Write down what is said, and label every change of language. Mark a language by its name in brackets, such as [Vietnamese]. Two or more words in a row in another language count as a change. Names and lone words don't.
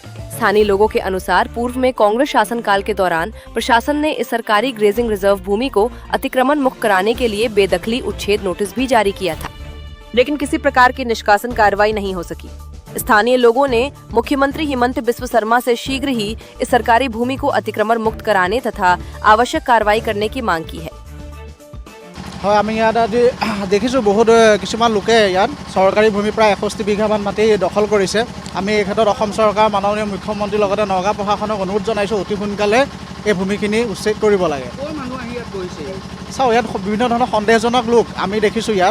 [Hindi] स्थानीय लोगों के अनुसार पूर्व में कांग्रेस शासनकाल के दौरान प्रशासन ने इस सरकारी ग्रेजिंग रिजर्व भूमि को अतिक्रमण मुक्त कराने के लिए बेदखली उच्छेद नोटिस भी जारी किया था, लेकिन किसी प्रकार की निष्कासन कार्रवाई नहीं हो सकी। स्थानीय लोगों ने मुख्यमंत्री हिमंत बिस्व शर्मा से शीघ्र ही इस सरकारी भूमि को अतिक्रमण मुक्त कराने तथा आवश्यक कार्रवाई करने की मांग की है। [Assamese] হয়, আমি ইয়াত আজি দেখিছোঁ বহুত কিছুমান লোকে ইয়াত চৰকাৰী ভূমি প্ৰায় 61 বিঘামান মাটি দখল কৰিছে। আমি এই ক্ষেত্ৰত অসম চৰকাৰ মাননীয় মুখ্যমন্ত্ৰীৰ লগতে নগাঁও প্ৰশাসনক অনুৰোধ জনাইছোঁ অতি সোনকালে এই ভূমিখিনি উচ্ছেদ কৰিব লাগে। চাওক, ইয়াত বিভিন্ন ধৰণৰ সন্দেহজনক লোক আমি দেখিছোঁ ইয়াত।